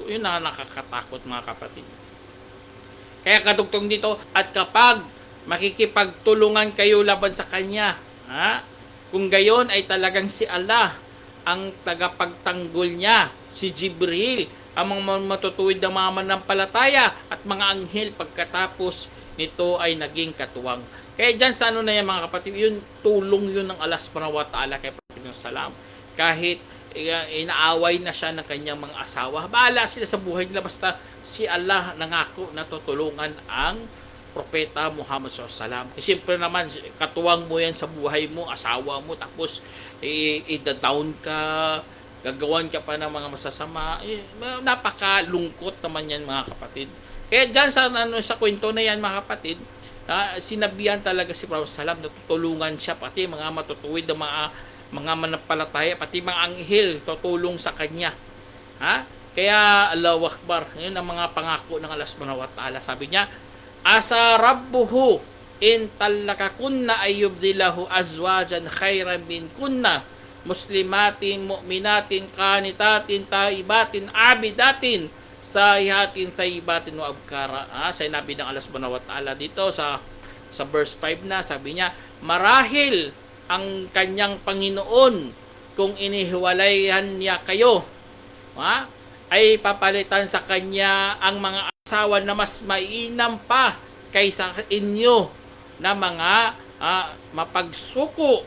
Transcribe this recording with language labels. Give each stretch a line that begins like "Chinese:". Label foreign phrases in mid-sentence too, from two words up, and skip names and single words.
Filipino: Yun na nakakatakot mga kapatid. Kaya kadugtong dito, at kapag makikipagtulungan kayo laban sa kanya, kung gayon ay talagang si Allah ang tagapagtanggol niya, si Jibril, ang mga matutuwid na mga manampalataya at mga anghel pagkatapos nito ay naging katuwang. Kaya dyan sa na yan mga kapatid, yun tulong yun ng Allah
Arabic: سبحانه وتعالى
Filipino: kay Prophet Salam. Kahit inaaway na siya ng kanyang mga asawa, bahala sila sa buhay nila basta si Allah nangako na tutulungan ang Propeta Muhammad SAW. Kasi siyempre naman, katuwang mo yan sa buhay mo, asawa mo, tapos i-down ka, gagawan ka pa ng mga masasama, napakalungkot naman yan mga kapatid. Kaya dyan sa kwento na yan mga kapatid, sinabihan talaga si Prophet Salam na tutulungan siya, pati mga matutuwid na mga manampalataya, pati mga anghel tutulong sa kanya. Kaya
Arabic: الله أكبر,
Filipino: yun ang mga pangako ng Allah
Arabic: سبحانه وتعالى.
Filipino: Sabi niya,
Arabic: عسى ربه إن طلقكن أن يبدله أزواجا خيرا منكن مسلمات مؤمنات قانتات تائبات عابدات سائحات ثيبات وأبكارا.
Filipino: Sinabi ng Allah
Arabic: سبحانه وتعالى
Filipino: dito sa verse 5 na, sabi niya, marahil ang kanyang Panginoon kung inihiwalayan niya kayo, ay papalitan sa kanya ang mga asawa na mas mainam pa kaysa inyo na mga mapagsuko.